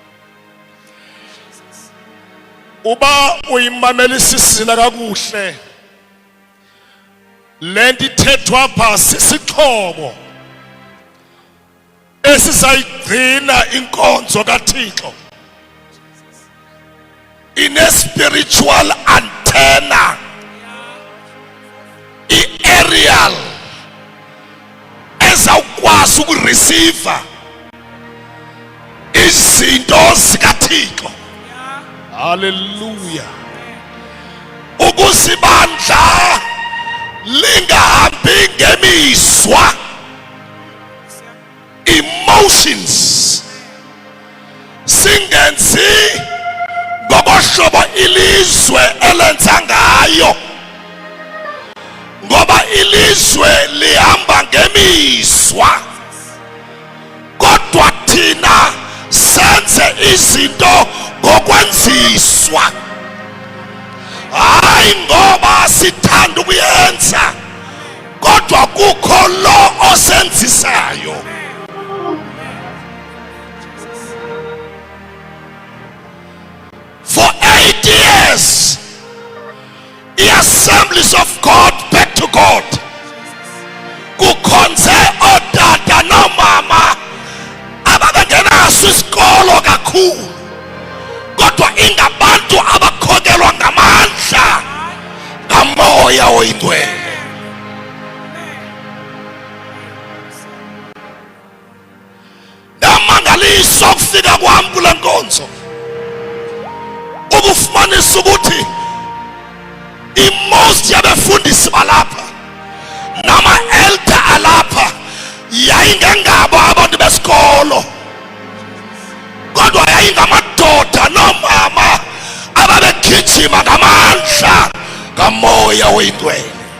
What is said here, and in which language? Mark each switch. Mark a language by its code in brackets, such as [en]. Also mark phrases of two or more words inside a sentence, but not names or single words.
[xh] Uba uyimamela isizina kakuhle, lento ithethwa apha sisixhobo esizayigcina inkonzo kaThixo [en] in a spiritual antenna, [xh] i-aerial, ezawukwazi ukureceive izinto zikaThixo. Hallelujah. Ukuzibandla lingahambi ngemiswa, emotions, singenzi ngokohlobo ilizwe elenza ngayo, ngoba ilizwe lihamba ngemiswa, kodwa thina senze izinto ngokwenziswa, hayi ngoba sithanda ukuyenza, kodwa kukho lo osenzisayo. [en] For 8 years, the Assemblies of God back to God, [xh] kukhonze otata nomama ababengenaso isikolo kakhulu, kodwa ingabantu abakhokelwa ngamandla kaMoya Oyingcwele. Ndamangaliswa ukufika kwami kule nkonzo ukufumanisa ukuthi most yabefundisi balapha nama-elder alapha yayingengabo abantu besikolo, kodwa yayingamadoda nomama ababegijima ngamandla kaMoya Oyingcwele.